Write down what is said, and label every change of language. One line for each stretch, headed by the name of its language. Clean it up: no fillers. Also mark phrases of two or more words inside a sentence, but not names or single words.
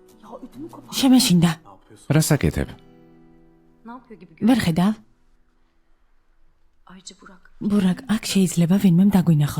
Georgian: შემეშინდა. რას აკეთებ?
Turkish: Ne yapıyor gibi
Georgian: ვერ ხედავ?
Turkish: Ayrıca Burak.
Georgian: ბურაკ, აქ შეიძლება ვინმემ დაგვინახოს.